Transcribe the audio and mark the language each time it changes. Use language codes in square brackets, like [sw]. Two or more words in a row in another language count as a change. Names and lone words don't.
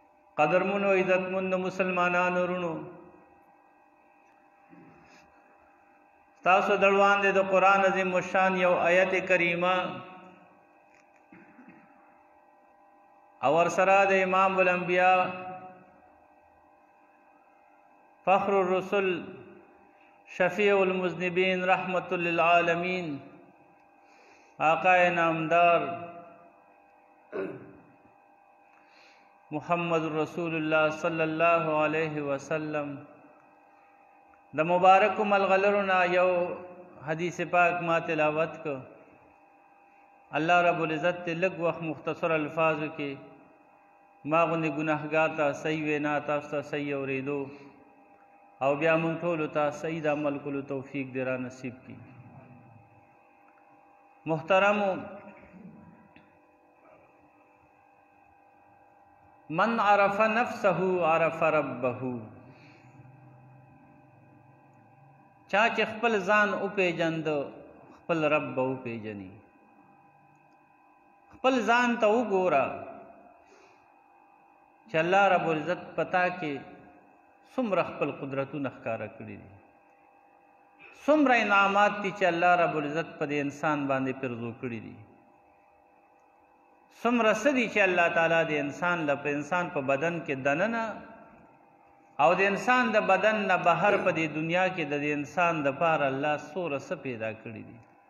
[ps] قدرمنو عزتمند مسلمانانو ورونو، تاسو دروان دي د قرآن عظیم الشان یو آیت کریمه او ورسره د [ar] امام الانبیاء فخر الرسل شفیع المذنبین رحمت للعالمین [ps] آقا نامدار محمد رسول اللہ [ar] صلی اللہ علیہ وسلم [ps] د مبارک ملغلرنا یو حدیث پاک ما تلاوت کو اللہ رب العزت تے لگ وقت مختصر الفاظ کے ما غنی گناہگار تا صحیح وینا تاستا صحیح اوریدو او بیا مونږ ټولو ته صحیح د عمل کولو توفیق دې را نصیب کړي. محترمو، [ar] من عرف نفسه عرف ربه، [ps] چا چې خپل ځان وپېژند خپل رب به وپېژني. خپل ځان ته وګوره چې الله رب العزت پتا کې څومره خپل قدرتونه ښکاره کړي دي، څومره انعامات دي چې الله رب العزت په دې انسان باندې پرزو کړي دي، څومره څه دي چې الله تعالی د انسان له په انسان په بدن کې دننه او د انسان د بدن نه بهر په دې دنیا کې د دې انسان دپاره الله څومره څه پیدا کړي دي.